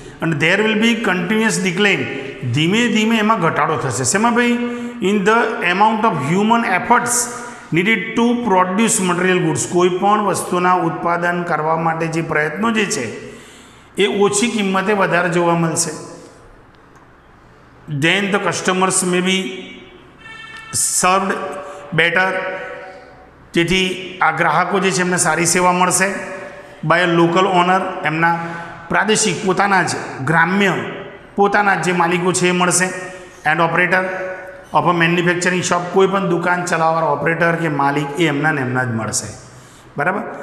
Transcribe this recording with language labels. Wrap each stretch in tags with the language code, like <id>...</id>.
<gu>અને</gu> <en>there will be continuous decline,</en> <gu>ધીમે ધીમે એમાં ઘટાડો થશે. શેમાં ભાઈ?</gu> <en>In the amount of human efforts needed to produce material goods.</en> <gu>કોઈ પણ વસ્તુના ઉત્પાદન કરવા માટે જે પ્રયત્નો જે છે એ ઓછી કિંમતે વધારે જોવા મળશે.</gu> <en>then the customers may be served better.</en> <gu>જેથી આ ગ્રાહકો જે છે એમને સારી સેવા મળશે.</gu> <en>by a local owner,</en> <gu>એમના પ્રાદેશિક પોતાના જ ગ્રામ્ય પોતાના જે માલિકો છે એ મળશે.</gu> <en>and operator of a manufacturing shop,</en> <gu>કોઈ પણ દુકાન ચલાવવાળા ઓપરેટર કે માલિક એ એમના ને એમના જ મળશે. બરાબર.</gu>